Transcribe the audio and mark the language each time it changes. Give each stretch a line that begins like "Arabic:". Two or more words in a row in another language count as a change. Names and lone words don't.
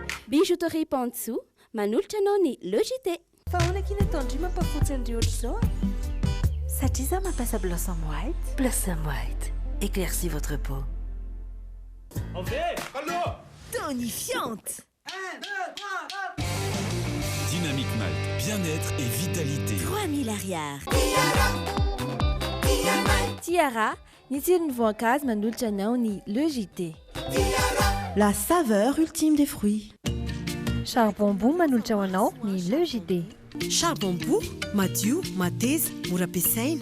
Malagasy: Bijouterie Pantsou, manolotra anao ny logité. Fa ahoana kina tandry mampafotsy an'ireo ohatr'izao satria za mampiasa Blossom White. Blossom White,
French: éclaircis votre peau. Tonifiante. 1, 2, 3, Dynamique Malte, bien-être et vitalité.
Malagasy: 3000 ariary. Tiara, ny tsirony voankazo manolotra anao ny logité.
French: La saveur ultime des fruits.
Malagasy: Charbon-bout manolotra ho anao ny logité. Charbon-bout, madio, mateza, mora ampiasaina.